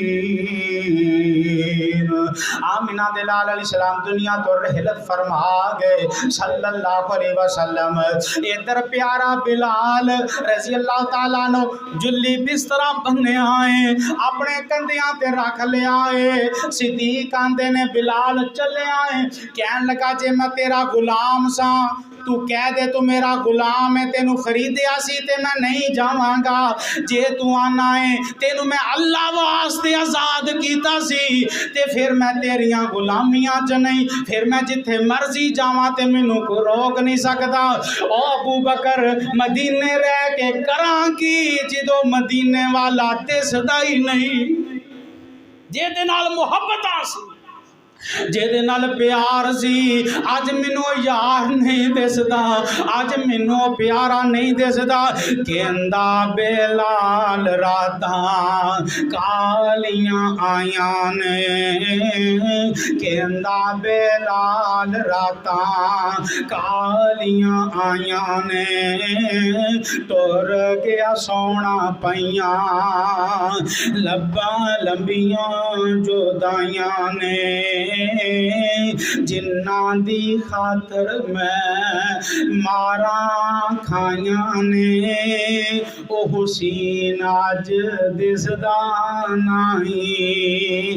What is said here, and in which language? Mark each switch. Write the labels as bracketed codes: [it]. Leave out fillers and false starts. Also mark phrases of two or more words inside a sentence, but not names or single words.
[pa] آمینہ دلال [ar] علیہ السلام [pa] دنیا تو رحلت فرما گئے [ar] صلی اللہ علیہ وسلم. [pa] ادھر پیارا بلال [ar] رضی اللہ تعالیٰ عنہ [pa] جلی بسترہ بننے آئے اپنے کندیاں تے رکھ لے آئے. صدیق آندے نے بلال چلے آئے کہن لگا جے میں تیرا غلام سا تو کہہ دے تو میرا غلام ہے تینو خریدیا سی تے میں نہیں جاواں گا. جے تو آنا ہے تینو میں اللہ واسطے آزاد کیتا سی تے پھر میں تیریاں غلامیاں چ نہیں پھر میں جتھے مرضی جاواں تے مینوں کو روک نہیں سکدا. او ابو بکر مدینے رہ کے کراں کی جدو مدینے والا دسدا ہی نہیں جے دے نال محبت سی جے دے نال پیار سی اج مینوں یار نہیں دسدا اج مینوں پیارا نہیں دسدا. کہندا بلال راتاں کالیاں آیاں نے کہندا بلال راتاں کالیاں آیاں نے ٹر گیا سونا پیاں لباں لمبیاں جدائیاں نے جنہاں دی خاطر میں ماراں کھائیاں نے او حسین اج دسدا نہیں.